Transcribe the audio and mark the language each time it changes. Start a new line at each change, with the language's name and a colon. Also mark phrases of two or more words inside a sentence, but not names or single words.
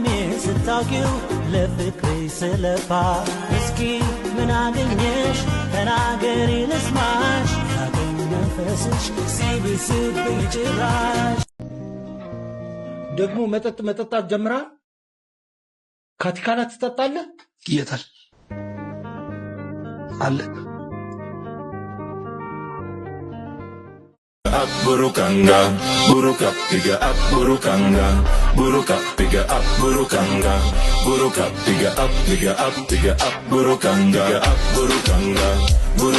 Amharic: ስታውቂው ለፍቅሬ ስለፋ እስኪ ምን አገኘሽ ተናገሪ ልስማሽ ያገኝ መንፈስሽ ሲብስብኝ ጭራሽ ደግሞ መጠጣት ጀምራ ካቲካላ ትጠጣለህ? የታል አለ
Swahili: Burukanga, buruka, piga up, burukanga, buruka, piga up, burukanga, buruka, piga up, burukanga,